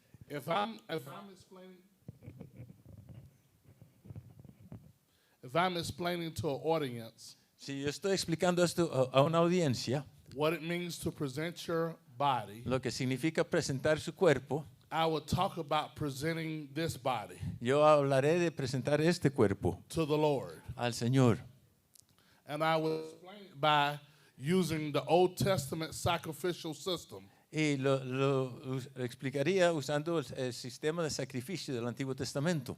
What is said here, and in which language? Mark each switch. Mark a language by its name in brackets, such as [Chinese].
[English] If I'm explaining to an audience [Spanish] Si yo estoy explicando esto a una audiencia, [English] what it means to present your body, [Spanish] lo que significa presentar su cuerpo, [English] I would talk about presenting this body [Spanish] yo hablaré de presentar este cuerpo [English] to the Lord. [Spanish] al Señor. [English] And I would explain it by using the Old Testament sacrificial system. [Spanish] Y lo explicaría usando el sistema de sacrificio del Antiguo Testamento.